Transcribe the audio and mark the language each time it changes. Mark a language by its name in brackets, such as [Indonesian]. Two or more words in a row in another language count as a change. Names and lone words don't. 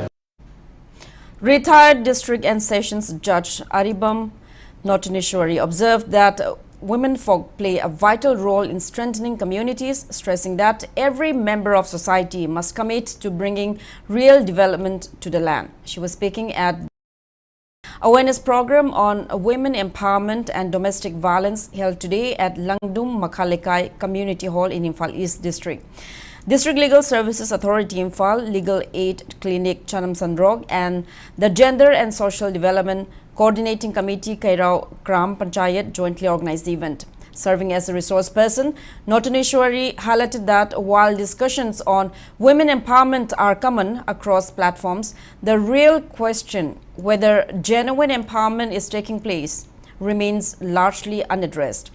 [English] Retired District and Sessions Judge Aribam Notinishwari observed that women folk play a vital role in strengthening communities, stressing that every member of society must commit to bringing real development to the land. She was speaking at awareness program on women empowerment and domestic violence held today at Langdum Makhalekai Community Hall in Imphal East District. District Legal Services Authority Imphal, Legal Aid Clinic Chanam Sandrog and the Gender and Social Development Coordinating Committee Kairao Gram Panchayat jointly organized the event. Serving as a resource person, Notinishwari highlighted that while discussions on women empowerment are common across platforms, the real question whether genuine empowerment is taking place remains largely unaddressed.